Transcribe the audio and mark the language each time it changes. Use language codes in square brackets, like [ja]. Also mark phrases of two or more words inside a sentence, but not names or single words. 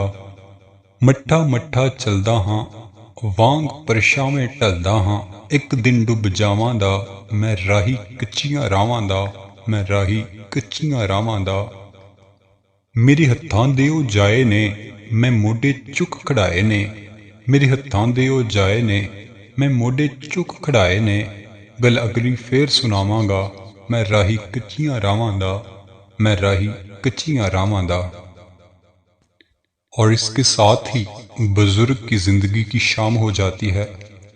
[pa] ਮੱਠਾ ਮੱਠਾ ਚੱਲਦਾ ਹਾਂ, ਵਾਂਗ ਪਰਛਾਵੇਂ ਢਲਦਾ ਹਾਂ, ਇੱਕ ਦਿਨ ਡੁੱਬ ਜਾਵਾਂ ਦਾ, ਮੈਂ ਰਾਹੀ ਕੱਚੀਆਂ ਰਾਵਾਂ ਦਾ, ਮੈਂ ਰਾਹੀ ਕੱਚੀਆਂ ਰਾਵਾਂ ਦਾ। ਮੇਰੇ ਹੱਥਾਂ ਦੇ ਉਹ ਜਾਏ ਨੇ, ਮੈਂ ਮੋਢੇ ਚੁੱਕ ਖੜਾਏ ਨੇ, ਮੇਰੇ ਹੱਥਾਂ ਦੇ ਉਹ ਜਾਏ ਨੇ, ਮੈਂ ਮੋਢੇ ਚੁੱਕ ਖੜਾਏ ਨੇ। ਗੱਲ ਅਗਲੀ ਫੇਰ ਸੁਣਾਵਾਂਗਾ, ਮੈਂ ਰਾਹੀ ਕੱਚੀਆਂ ਰਾਵਾਂ ਦਾ, ਮੈਂ ਰਾਹੀ ਕੱਚੀਆਂ ਰਾਵਾਂ ਦਾ। [hi] और इसके साथ ही बुजुर्ग की जिंदगी की शाम हो जाती है।